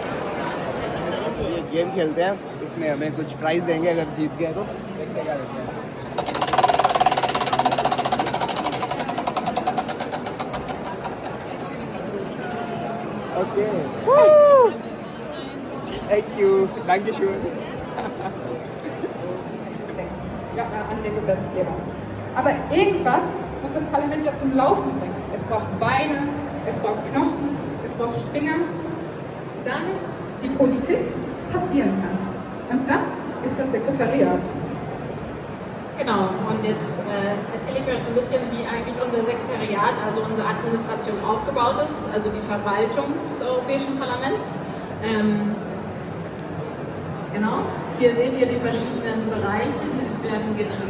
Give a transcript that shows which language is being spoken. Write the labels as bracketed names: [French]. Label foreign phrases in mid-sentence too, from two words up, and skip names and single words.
[Hindi] ये गेम खेलते हैं, इसमें हमें कुछ प्राइस देंगे अगर जीत गए तो। देखते क्या देते हैं। [English] okay, thank you, [German] danke schön. Ja, an der Gesetzgebung. Aber irgendwas muss das Parlament ja zum Laufen bringen. Es braucht Beine, es braucht Knochen, es braucht Finger, damit die Politik passieren kann. Und das ist das Sekretariat. Genau, und jetzt erzähle ich euch ein bisschen, wie eigentlich unser Sekretariat, also unsere Administration aufgebaut ist, also die Verwaltung des Europäischen Parlaments. Genau, hier seht ihr die verschiedenen Bereiche, die werden genannt.